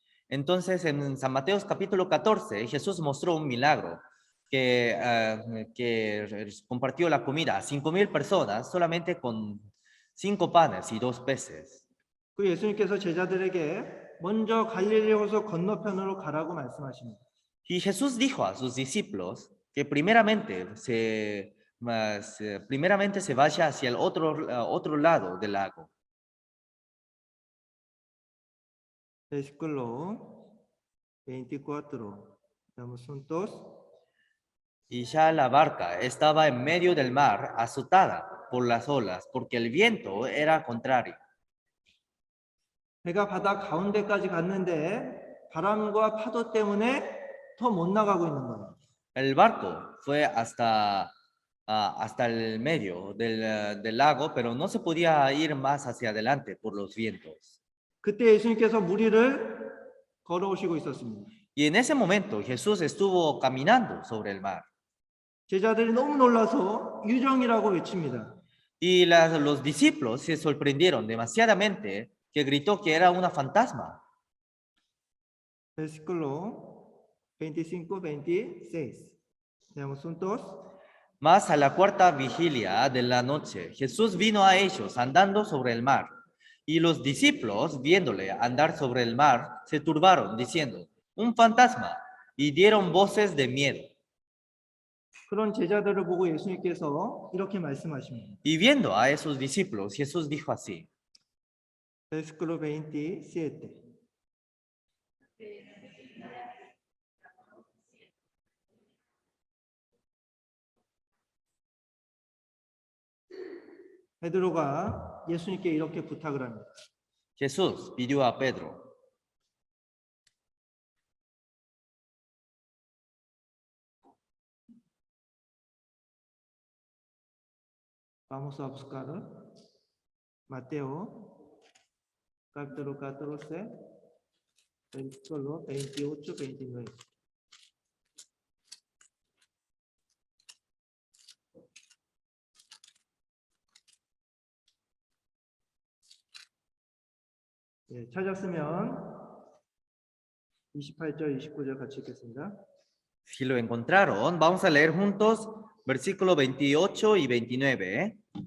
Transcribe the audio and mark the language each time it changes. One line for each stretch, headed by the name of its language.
Spanish: Entonces, en San Mateo capítulo 14, Jesús mostró un milagro que compartió la comida a 5,000 personas solamente con 5 panes y 2 peces.
Korean: 그 예수님께서 제자들에게 먼저 갈릴리 호수 건너편으로 가라고 말씀하십니다.
Spanish: Y Jesús dijo a sus discípulos que primeramente se vaya hacia el otro lado del lago. Versículo 24. Damos juntos. Y ya la barca estaba en medio del mar, azotada por las olas, porque el viento era contrario.
Korean: 배가 바다 가운데까지 갔는데 바람과 파도 때문에 더 못 나가고 있는 거예요.
Spanish: El barco fue hasta el medio del lago, pero no se podía ir más hacia adelante por los vientos.
Korean: 그때 예수님께서 무리를 걸어오시고 있었습니다.
Spanish: Y en ese momento Jesús estuvo caminando sobre el mar.
Korean: 제자들이 너무 놀라서 유령이라고 외칩니다.
Spanish: Y los discípulos se sorprendieron demasiadamente que gritó que era una fantasma. Versículo 25, 26. Leamos juntos. Mas a la cuarta vigilia de la noche, Jesús vino a ellos andando sobre el mar. Y los discípulos, viéndole andar sobre el mar, se turbaron, diciendo, un fantasma, y dieron voces de miedo.
Korean: 그런 제자들을 보고 예수님께서 이렇게 말씀하십니다.
Spanish: Y viendo a esos discípulos, Jesús dijo así. Versículo 27.
Korean: 베드로가 예수님께 이렇게 부탁을 합니다.
Spanish: Jesús pidió a Pedro, Vamos a buscar Mateo, capítulo 14, versículo 28, 29.
Korean: 예, 찾았으면 28절, 29절 같이 읽겠습니다.
Spanish: si lo encontraron, vamos a leer juntos versículo 28 y 29.